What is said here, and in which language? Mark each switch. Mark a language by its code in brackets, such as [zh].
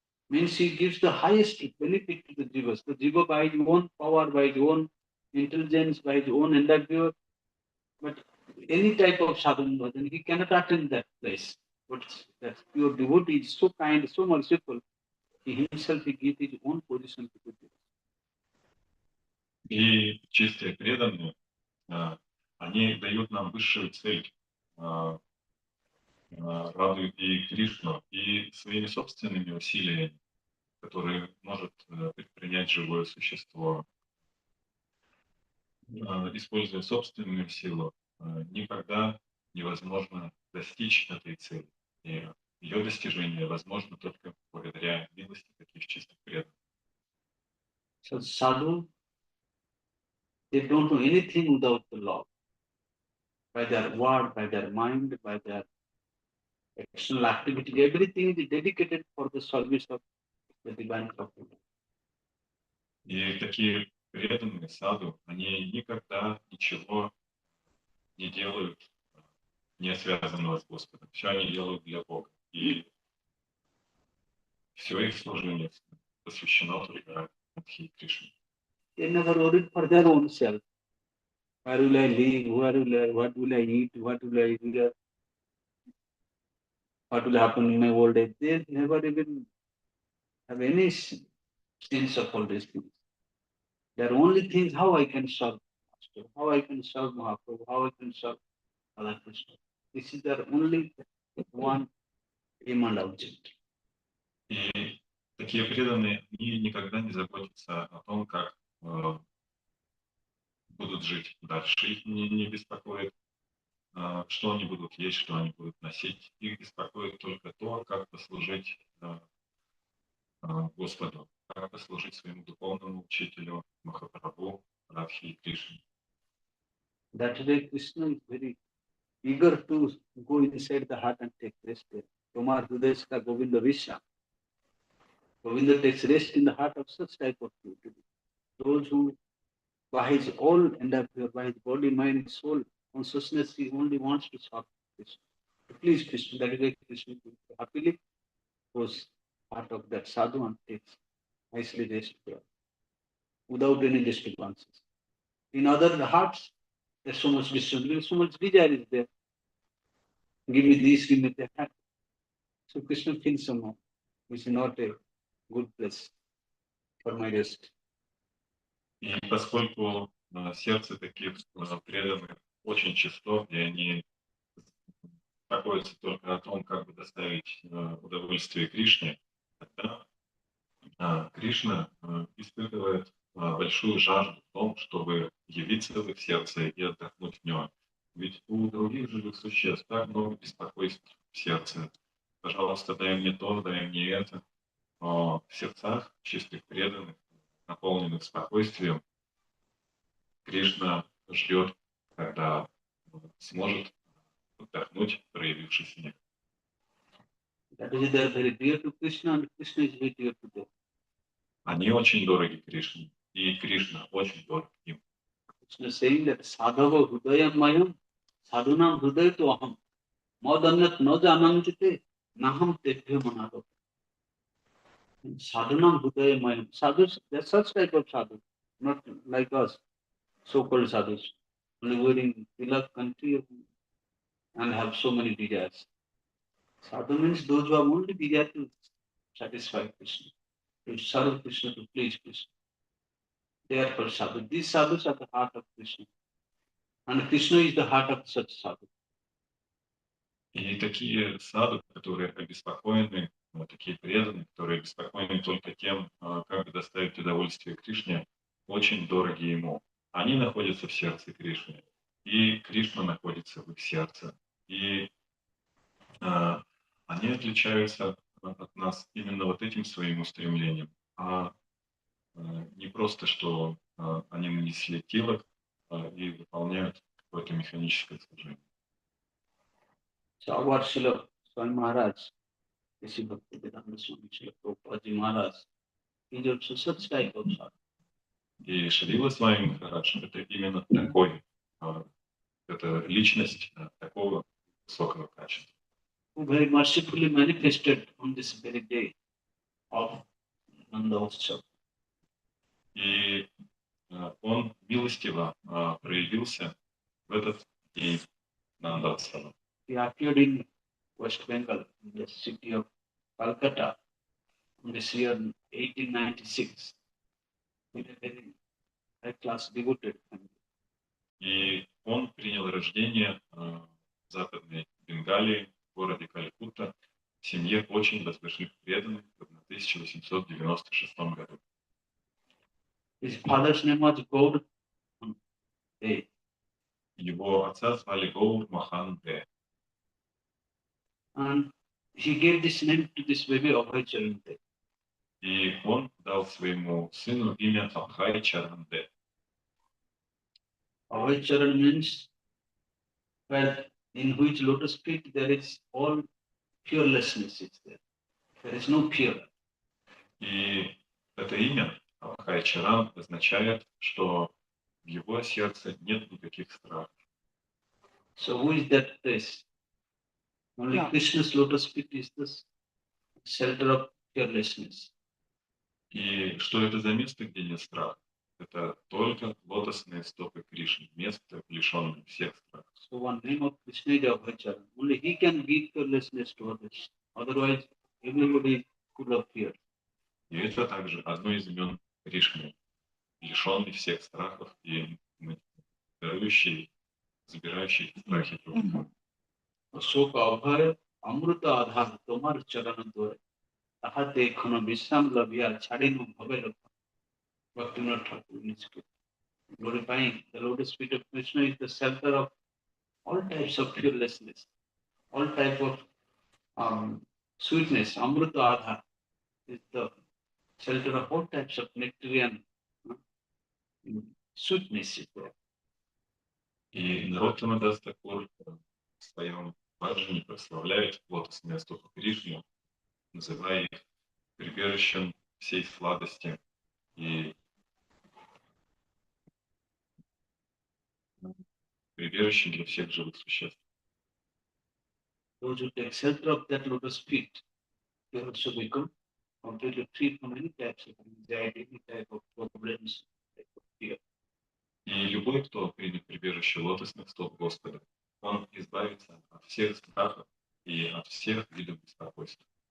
[en] Means he gives the highest benefit to the jivas. The jiva by his own power, by his own intelligence, by his own endeavor, but any type of sadhana, then he cannot attain that place. But that pure devotee is so kind, so merciful, he himself he gives his own position to the jivas. [ru] И чистые преданные, они дают нам высшую цель, радуют и Кришну, и своими собственными усилиями, которые может предпринять живое существо, используя собственную силу, никогда невозможно достичь этой цели. И ее достижение возможно только благодаря милости таких чистых преданных. [en] So sadhu, they don't do anything without the law. By their word, by their mind, by their external activity, everything is dedicated for the service of the divine couple. [ru] И такие преданные саду, они никогда ничего не делают, не связанного с Господом. Все они делают для Бога. И все их служение посвящено только Радхи Кришне. [en] They never worried for their own self. Where will I live? What will I eat? What will I wear? What will happen in my old age? They never even have any sense of all these things. Their only thing is how I can serve Master, how I can serve Mahaprabhu, how I can serve Radha Krishna. This is their only one aim and object. [ru] И такие преданные, они никогда не заботятся о том, как будут жить дальше. Их не беспокоит что они будут есть, что они будут носить. Их беспокоит только то, как послужить Господу, как послужить своему духовному учителю Махапрабху, Радхи и Кришне. [en] That way Krishna is very eager to go inside the heart and take rest there. [bn] Tomar Hudeshka Govinda Visha. [en] Govinda takes rest in the heart of such type of people. Those who by his whole endeavor, by his body, mind, soul, consciousness, he only wants to serve Krishna. To please Krishna. That is why Krishna happily goes part of that sadhu and takes nicely rest there without any disturbances. In other hearts, there's so much disturbance, so much desire is there. Give me this, give me that. So Krishna feels somehow, which is not a good place for my rest. [ru] И поскольку сердце таких преданных очень чисто, и они беспокоятся только о том, как бы доставить удовольствие Кришне, тогда Кришна испытывает большую жажду в том, чтобы явиться в их сердце и отдохнуть в нем. Ведь у других живых существ так много беспокойств в сердце. Пожалуйста, дай мне то, дай мне это. Но в сердцах чистых преданных, наполненных спокойствием, Кришна ждет, когда сможет отдохнуть, проявившись в них. [en] That is, they are very dear to Krishna and Krishna is very dear to them. [ru] Они очень дороги Кришне, и Кришна очень дорог им. [en] Krishna is saying that [sa] sadhava hudayam mayam sadhunam hudaya to aham madanyat na janantite naham tebhyo manado. Sadhunam hudayam mayam. [en] Sadhus, there's such type of sadhu, not like us, so-called sadhus, only wearing tilak country and have so many desires. Sadhu means those who have only desire to satisfy Krishna, to serve Krishna, to please Krishna. They are called sadhu. These sadhus are the heart of Krishna. And Krishna is the heart of such sadhu. [ru] И такие саду, которые обеспокоены, такие преданные, которые обеспокоены только тем, как доставить удовольствие Кришне, очень дороги ему. Они находятся в сердце Кришны, и Кришна находится в их сердце. И они отличаются от нас именно вот этим своим устремлением, а не просто, что они нанесли тилок и выполняют какое-то механическое служение. [en] So our Srila Swami Maharaj, Rishi Bhaktivedanta Swami Srila Prabhupada Maharaj, is also such type of sadhu. [ru] И Шрила Свами Махараджа — это именно такой, это личность такого высокого качества. [en] Who very mercifully manifested on this very day of Nanda Utsav. [ru] И он милостиво проявился в этот день Нандатсава. [en] He appeared in West Bengal, in the city of Calcutta, in this year 1896, in a very high-class devoted family. [ru] И он принял рождение в Западной Бенгалии, в городе Калькутта, в семье очень возвышенных преданных в 1896 году. [en] His father's name was Gaur Dey. [ru] Его отца звали Гаур Махан Де. [en] And he gave this name to this baby Abhay Charan Dey. [ru] И он дал своему сыну имя Абхай Чаран Де. [en] Abhay Charan means, well, in which lotus feet there is all fearlessness is there. There is no fear. [ru] И это имя Абхай Чаран означает, что в его сердце нет никаких страхов. [en] So who is that place? Only Krishna's lotus feet is the shelter of fearlessness. [ru] И что это за место, где нет страха? Это только лотосные стопы Кришны, место, лишенное всех страхов. [en] So one name of Krishna is Abhay Charan. Only he can give fearlessness to others. Otherwise, everybody is full of fear. [ru] И это также одно из имен Кришны, лишенный всех страхов и дарующий, забирающий страхи других. [bn] শোক অভয় অমৃত আধার তোমার চরণ দ্বয় তাহাতে এখন বিশ্রাম লভিয়া ছাড়িনু ভবে রক্ষা. [en] Bhaktivinoda Thakur glorifying the lotus feet of Krishna is the shelter of all types of fearlessness, all type of sweetness. Amrita Adha is the shelter of all types of nectarian sweetness is there. [ru] И Нароттама Дас Такур в своем баджане прославляет лотосные стопы Кришны, называя их прибежищем всей сладости и прибежищем для всех живых существ. [en] Those who take shelter of that lotus feet, they also become completely free from any types of anxiety, any type of problems, type of fear. [ru] И любой, кто примет прибежище лотосных стоп Господа, он избавится от всех страхов и от всех видов беспокойства.